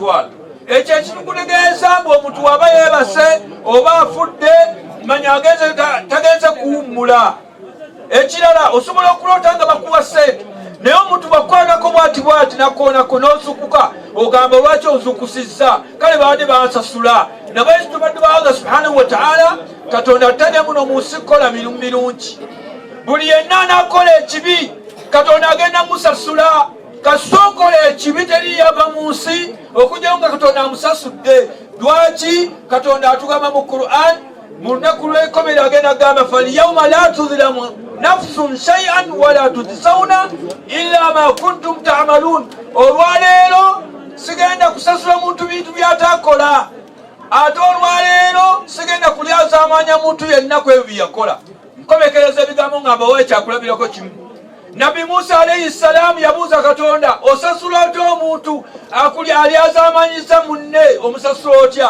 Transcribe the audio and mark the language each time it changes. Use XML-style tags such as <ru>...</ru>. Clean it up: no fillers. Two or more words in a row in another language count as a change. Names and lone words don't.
<lg>Ekyo ekitukutegeeza mbu omuntu waba yeebase oba afudde manya tagenze kuwummula. Ekirala osobola okulota nga bakuwa ssente naye omuntu bakwanako bwati nakoonako n'ozukuka ogamba lwaki ozukusizza kale baadde bansasula nabwekyo tubadde ba Allah</lg> <ar>سبحانه وتعالى</ar> <lg>Katonda atadde muno mu nsi kukola mirimu mirungi. Buli yenna anaakola ekibi Katonda agenda musasula. Kasookola ekibi teriyava mu nsi okujjawo nga Katonda amusasudde. Lwaki Katonda atugamba mu Qur'an mu lunaku lw'ekomera agenda agamba</lg> <ar>فاليوم لا تظلم نفس شيئا ولا تجزون إلا ما كنتم تعملون.</ar> <lg>Olwaleero sigenda kusasula muntu bintu byatakola, ate olwaleero sigenda kulyazaamanya muntu yenna ku ebyo byeyakola. Nkomekereza ebigambo nga mbawa ekyakulabirako kimu. Nabi Musa</lg> <ar>عليه السلام</ar> <lg>yabuuza Katonda, osasula otya omuntu alyazaamanyisa munne omusasula otya?</lg>